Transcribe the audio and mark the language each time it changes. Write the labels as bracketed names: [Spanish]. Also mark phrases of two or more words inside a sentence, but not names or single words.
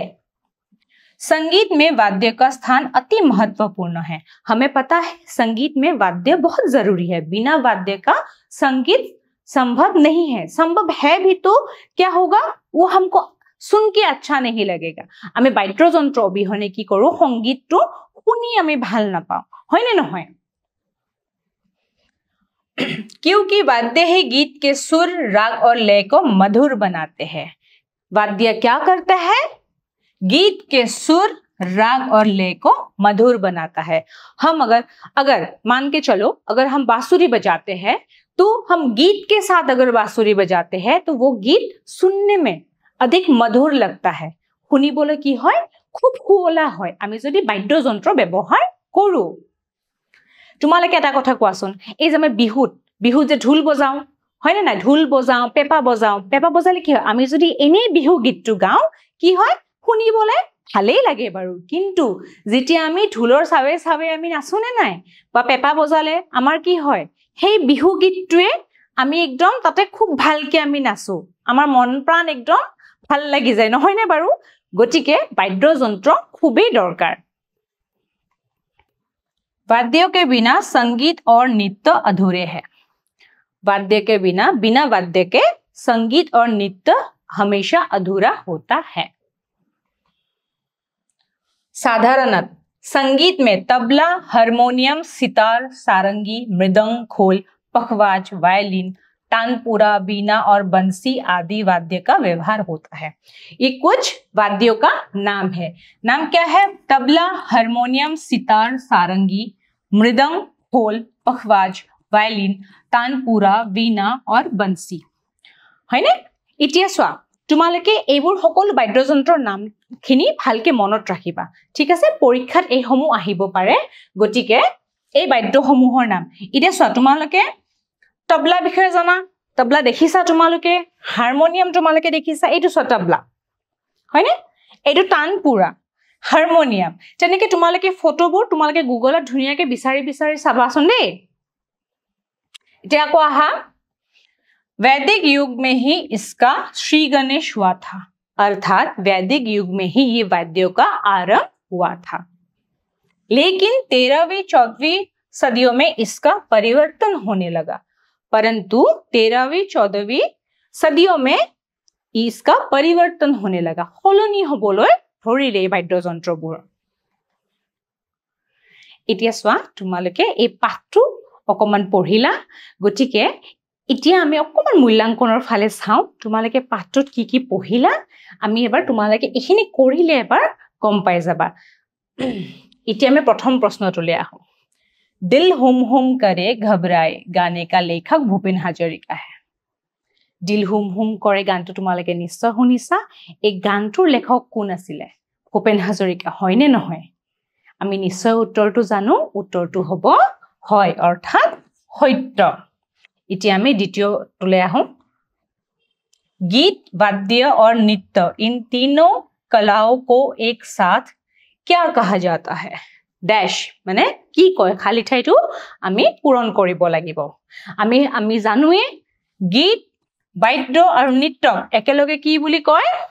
[Hindi] संगीत में वाद्य का स्थान अति महत्वपूर्ण है। हमें पता है संगीत में वाद्य बहुत जरूरी है, बिना वाद्य का संगीत संभव नहीं है। संभव है भी तो क्या होगा, वो हमको सुन के अच्छा नहीं लगेगा। हमें वाद्ययंत्र अबिहने की करो संगीत तो [Assamese] শুনি আমি ভাল নাপাওঁ, হয় না নহয়? [Hindi] क्योंकि वाद्य ही गीत के सुर, राग और लय को मधुर बनाते हैं। वाद्य क्या करता है? गीत के सुर, राग और लय को मधुर बनाता है। हम अगर मान के चलो, अगर हम बांसुरी बजाते हैं तो हम गीत के साथ अगर बांसुरी बजाते हैं तो वो गीत सुनने में अधिक मधुर लगता है। [Assamese] শুনিবলৈ কি হয়? খুব শুৱলা হয় আমি যদি বাদ্যযন্ত্ৰ ব্যৱহাৰ কৰো। তোমালোকে এটা কথা কোৱাচোন, এই যে আমি বিহুত যে ঢোল বজাও, হয় না? ঢোল বজাও, পেপা বজাও। পেপা বজালে কি হয়? আমি যদি এনে বিহু গীতটো গাও কি হয়? শুনিবলৈ ভালেই লাগে বাৰু, কিন্তু যেতিয়া আমি ঢোলৰ চাৱে চাৱে আমি নাচোনে নাই বা পেপা বজালে আমাৰ কি হয়? সেই বিহু গীতটোৱে আমি একদম তাতে খুব ভালকে আমি নাচো, আমাৰ মন প্ৰাণ একদম ভাল লাগি যায়, নহয় নে বাৰু? গতিকে বাদ্যযন্ত্ৰ খুবেই দৰকাৰ। [Hindi] वाद्यों के बिना संगीत और नृत्य अधूरे हैं। वाद्य के बिना वाद्य के संगीत और नृत्य हमेशा अधूरा होता है। साधारणतः संगीत में तबला, हारमोनियम, सितार, सारंगी, मृदंग, खोल, पखवाज, वायलिन, तानपुरा, बीना और बंसी आदि वाद्य का व्यवहार होता है। ये कुछ वाद्यों का नाम है। नाम क्या है? तबला, हारमोनियम, सितार, सारंगी, मृदंग, खोल, पखवाज, वायलिन, तानपुरा, वीणा और बंसी। है ना? [Assamese] ইতিয়া চোৱা, তোমালোকে এইবোৰ সকলো বাদ্যযন্ত্ৰৰ নামখিনি ভালকে মনত ৰাখিবা। ঠিক আছে? পৰীক্ষাত এই সমূহ আহিব পাৰে, গতিকে এই বাদ্যসমূহৰ নাম। ইতিয়া চোৱা, তোমালোকে তবলা বিষয়ে জানা, তবলা দেখিছা তোমালোকে, হাৰমনিয়াম তোমালোকে দেখিছা, এইটো চোৱা তবলা, হয়নে? এইটো তানপুৰা, हारमोनियम। তেনেকে তোমালোকে ফটোবোৰ তোমালোকে গুগলত ধুনিয়াকে বিচাৰি বিচাৰি চাবাচোন দেই। এতিয়া আকৌ আহা, [Hindi] वैदिक युग में ही इसका श्री गणेश हुआ था, अर्थात वैदिक युग में ही ये वाद्यों का आरंभ हुआ था। लेकिन 13वीं 14वीं सदियों में इसका परिवर्तन होने लगा, परंतु 13वीं 14वीं सदियों में इसका परिवर्तन होने लगा, [Assamese] সলনি হ'বলৈ ধৰিলে এই বাদ্যযন্ত্ৰবোৰ। এতিয়া চোৱা, তোমালোকে এই পাঠটো অকমান পঢ়িলা, গতিকে এতিয়া আমি অকমান মূল্যাঙ্কনৰ ফালে চাওঁ তোমালোকে পাঠটোত কি কি পঢ়িলা আমি এবাৰ তোমালোকে এখিনি কৰিলে এবাৰ গম পাই যাবা এতিয়া আমি প্ৰথম প্ৰশ্নটোলৈ আহোঁ [Hindi] दिल हुम हुम करे घबराए गाने का लेखक भूपेन हाजरिका है दिल हुम हुम [Assamese] करे गानটো তোমালোকে নিশ্চয় শুনিছা এই গানটোৰ লেখক কোন আছিল ভূপেন হাজৰিকা হয় নে নহয় আমি নিশ্চয় উত্তৰটো জানো উত্তৰটো হ'ব হয় অৰ্থাৎ সত্য এতিয়া আমি দ্বিতীয়টোলৈ আহোঁ [Hindi] गीत वाद्य और नृत्य इन तीनों कलाओं को एक साथ क्या कहा जाता है डैश माने [Assamese] কি কয় খালি ঠাইটো আমি পূৰণ কৰিব লাগিব আমি জানোৱে গীত বাদ্য আৰু নৃত্য একেলগে কি বুলি কয়